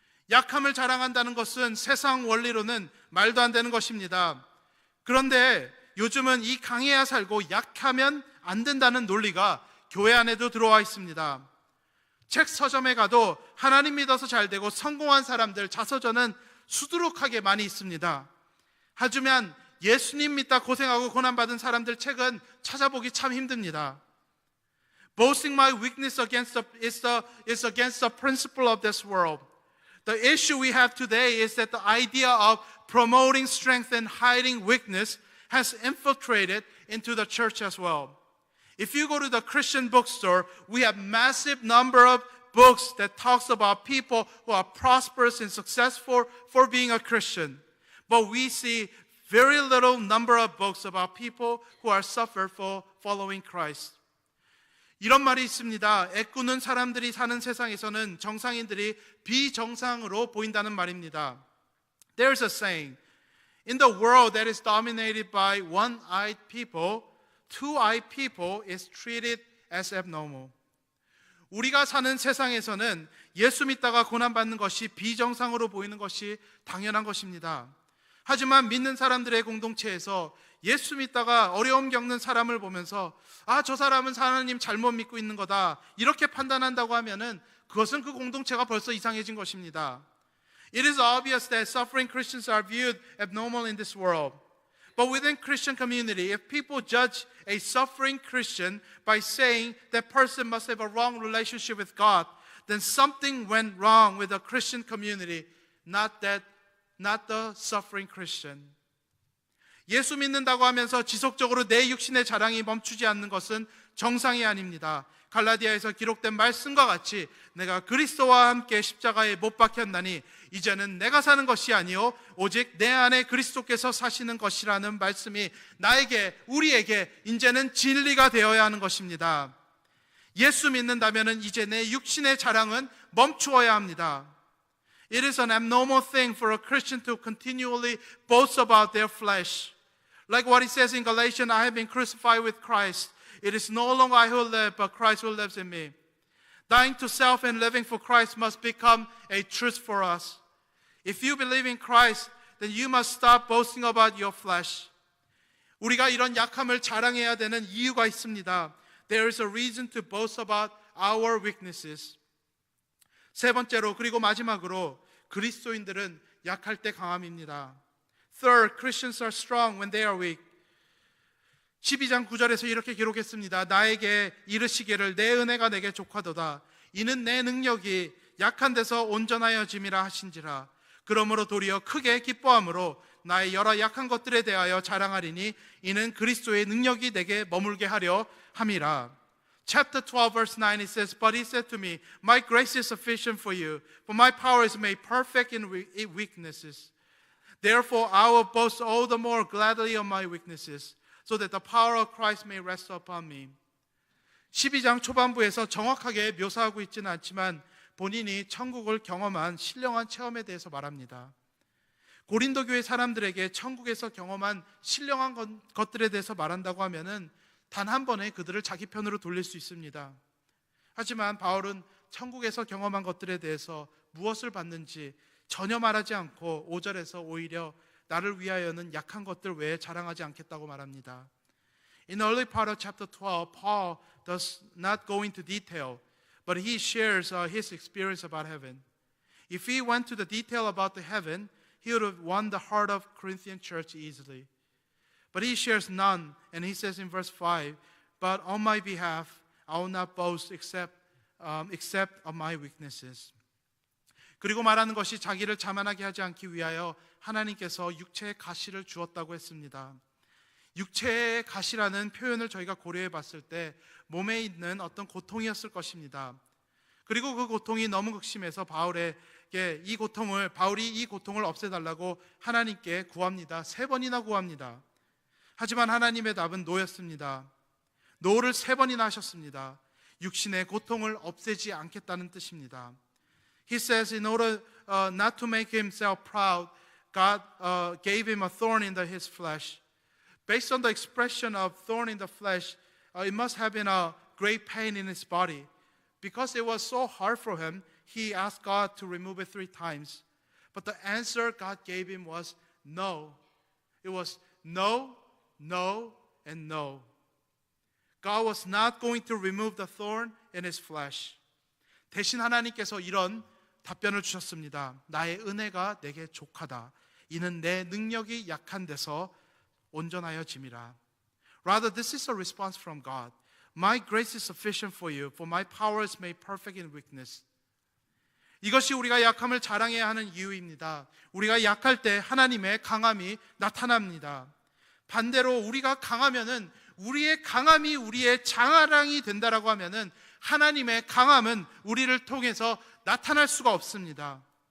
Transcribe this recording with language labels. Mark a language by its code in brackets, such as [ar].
[ko] 약함을 자랑한다는 것은 세상 원리로는 말도 안 되는 것입니다. 그런데 요즘은 이 강해야 살고 약하면 안 된다는 논리가 교회 안에도 들어와 있습니다. 책 서점에 가도 하나님 믿어서 잘 되고 성공한 사람들 자서전은 수두룩하게 많이 있습니다. 하지만 예수님 믿다 고생하고 고난받은 사람들 책은 찾아보기 참 힘듭니다. [en] Boasting my weakness is against the principle of this world. The issue we have today is that the idea of promoting strength and hiding weakness has infiltrated into the church as well. If you go to the Christian bookstore, we have massive number of books that talks about people who are prosperous and successful for being a Christian. But we see very little number of books about people who are suffered for following Christ. [ko] 이런 말이 있습니다. 애꾸는 사람들이 사는 세상에서는 정상인들이 비정상으로 보인다는 말입니다. [en] There's a saying, in the world that is dominated by one-eyed people, two-eyed people is treated as abnormal. [ko] 우리가 사는 세상에서는 예수 믿다가 고난받는 것이 비정상으로 보이는 것이 당연한 것입니다. 하지만 믿는 사람들의 공동체에서 예수 믿다가 어려움 겪는 사람을 보면서 저 사람은 하나님 잘못 믿고 있는 거다, 이렇게 판단한다고 하면은 그것은 그 공동체가 벌써 이상해진 것입니다. [en] It is obvious that suffering Christians are viewed abnormal in this world. But within Christian community, if people judge a suffering Christian by saying that person must have a wrong relationship with God, then something went wrong with the Christian community, not the suffering Christian. [ko] 예수 믿는다고 하면서 지속적으로 내 육신의 자랑이 멈추지 않는 것은 정상이 아닙니다. 갈라디아에서 기록된 말씀과 같이 내가 그리스도와 함께 십자가에 못 박혔나니 이제는 내가 사는 것이 아니요 오직 내 안에 그리스도께서 사시는 것이라는 말씀이 나에게, 우리에게 이제는 진리가 되어야 하는 것입니다. 예수 믿는다면 이제 내 육신의 자랑은 멈추어야 합니다. [en] It is an abnormal thing for a Christian to continually boast about their flesh. Like what it says in Galatians, I have been crucified with Christ. It is no longer I who live, but Christ who lives in me. Dying to self and living for Christ must become a truth for us. If you believe in Christ, then you must stop boasting about your flesh. [ko] 우리가 이런 약함을 자랑해야 되는 이유가 있습니다. [en] There is a reason to boast about our weaknesses. [ko] 세 번째로, 그리고 마지막으로, 그리스도인들은 약할 때 강함입니다. [en] Third, Christians are strong when they are weak. [ko] 12장 9절에서 이렇게 기록했습니다. 나에게 이르시기를 내 은혜가 내게 족하도다. 이는 내 능력이 약한 데서 온전하여짐이라 하신지라. 그러므로 도리어 크게 기뻐함으로 나의 여러 약한 것들에 대하여 자랑하리니 이는 그리스도의 능력이 내게 머물게 하려 함이라. [en] Chapter 12 verse 9 it says, But he said to me, My grace is sufficient for you, for my power is made perfect in weaknesses. Therefore I will boast all the more gladly of my weaknesses, so that the power of Christ may rest upon me. [ko] 12장 초반부에서 정확하게 묘사하고 있지는 않지만 본인이 천국을 경험한 신령한 체험에 대해서 말합니다. 고린도 교회 사람들에게 천국에서 경험한 신령한 것들에 대해서 말한다고 하면은 단 한 번에 그들을 자기 편으로 돌릴 수 있습니다. 하지만 바울은 천국에서 경험한 것들에 대해서 무엇을 받는지 전혀 말하지 않고 5절에서 오히려 나를 위하여는 약한 것들 외에 자랑하지 않겠다고 말합니다. [en] In the early part of chapter 12, Paul does not go into detail, but he shares his experience about heaven. If he went to the detail about the heaven, he would have won the heart of Corinthian church easily. But he shares none, and he says in verse 5, But on my behalf, I will not boast except of my weaknesses. [ko] 그리고 말하는 것이 자기를 자만하게 하지 않기 위하여 하나님께서 육체의 가시를 주었다고 했습니다. 육체의 가시라는 표현을 저희가 고려해 봤을 때 몸에 있는 어떤 고통이었을 것입니다. 그리고 그 고통이 너무 극심해서 바울이 이 고통을 없애달라고 하나님께 구합니다. 3번이나 구합니다. 하지만 하나님의 답은 노였습니다. 노를 3번이나 하셨습니다. 육신의 고통을 없애지 않겠다는 뜻입니다. [en] He says in order not to make himself proud, God gave him a thorn in his flesh. Based on the expression of thorn in the flesh, it must have been a great pain in his body. Because it was so hard for him, he asked God to remove it 3 times. But the answer God gave him was no. It was no, no, and no. God was not going to remove the thorn in his flesh. [ko] 대신 하나님께서 이런 답변을 주셨습니다. 나의 은혜가 내게 족하다. 이는 내 능력이 약한 데서 온전하여짐이라. [en] Rather, this is a response from God. My grace is sufficient for you, for my power is made perfect in weakness. [ko] 이것이 우리가 약함을 자랑해야 하는 이유입니다. 우리가 약할 때 하나님의 강함이 나타납니다. 반대로 우리가 강하면은 우리의 강함이 우리의 자랑이 된다라고 하면은 하나님의 강함은 우리를 통해서 나타날 수가 없습니다.